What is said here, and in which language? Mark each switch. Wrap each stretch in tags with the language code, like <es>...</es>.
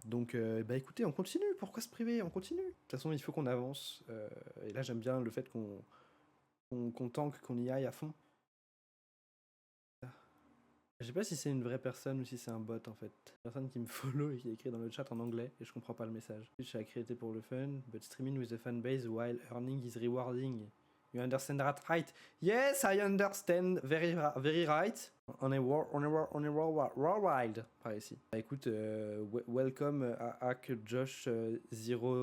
<fr>Donc, bah écoutez, on continue, pourquoi se priver? On continue. De toute façon, il faut qu'on avance. Et là, j'aime bien le fait qu'on tank, qu'on y aille à fond. Je sais pas si c'est une vraie personne ou si c'est un bot en fait. Personne qui me follow et qui écrit dans le chat en anglais et je comprends pas le message. Twitch a créé pour le fun,</fr> <en>but streaming with the fan base while earning is rewarding. You understand that right? Yes, I understand very right.</en> <fr>On est worldwide par ici. Bah écoute, welcome à Hack Josh 010.</fr>